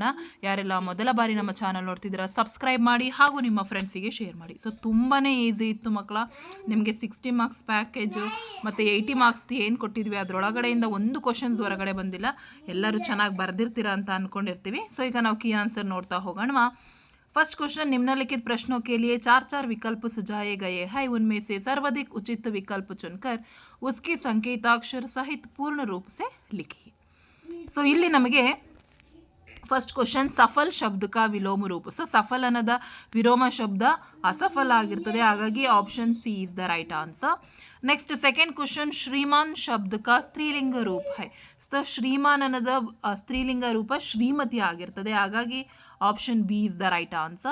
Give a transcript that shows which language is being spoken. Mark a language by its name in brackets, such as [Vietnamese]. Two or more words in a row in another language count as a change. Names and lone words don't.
[Kannada] ಯಾರೆಲ್ಲ ಮೊದಲ ಬಾರಿ ನಮ್ಮ ಚಾನಲ್ ನೋಡ್ತಿದ್ದೀರಾ ಸಬ್ಸ್ಕ್ರೈಬ್ ಮಾಡಿ ಹಾಗೂ ನಿಮ್ಮ ಫ್ರೆಂಡ್ಸಿಗೆ ಶೇರ್ ಮಾಡಿ. ಸೊ ತುಂಬಾ ಈಸಿ ಇತ್ತು ಮಕ್ಕಳ. ನಿಮಗೆ 60 [English] marks package [Kannada] ಮತ್ತು 80 ಮಾರ್ಕ್ಸ್ ಏನು ಕೊಟ್ಟಿದ್ವಿ ಅದರೊಳಗಡೆಯಿಂದ ಒಂದು ಕ್ವಶನ್ಸ್ ಹೊರಗಡೆ ಬಂದಿಲ್ಲ. ಎಲ್ಲರೂ ಚೆನ್ನಾಗಿ ಬರೆದಿರ್ತೀರಾ ಅಂತ ಅಂದ್ಕೊಂಡಿರ್ತೀವಿ. ಸೊ ಈಗ ನಾವು [English] key answer [Kannada] ನೋಡ್ತಾ ಹೋಗೋಣ. [English] first question, [Hindi] निम्नलिखित प्रश्नों के लिए 4 विकल्प सुझाए गए हैं. उनमें से सर्वाधिक उचित विकल्प चुनकर उसकी संकेताक्षर सहित पूर्ण रूप से लिखिए. सो [Kannada] ಇಲ್ಲಿ ನಮಗೆ [English] first question [Hindi] सफल शब्द का विलोम रूप. [Kannada] ಸೊ ಸಫಲ್ ಅನ್ನೋದ ವಿಲೋಮ ಶಬ್ದ ಅಸಫಲ ಆಗಿರ್ತದೆ, ಹಾಗಾಗಿ [English] option C is the right answer. next second question, [Hindi] श्रीमान शब्द का स्त्रीलिंग रूप है. [Kannada] ಸೊ ಶ್ರೀಮಾನ್ ಅನ್ನೋದ ಸ್ತ್ರೀಲಿಂಗ ರೂಪ ಶ್ರೀಮತಿ ಆಗಿರ್ತದೆ, ಹಾಗಾಗಿ [English] option B is the right answer.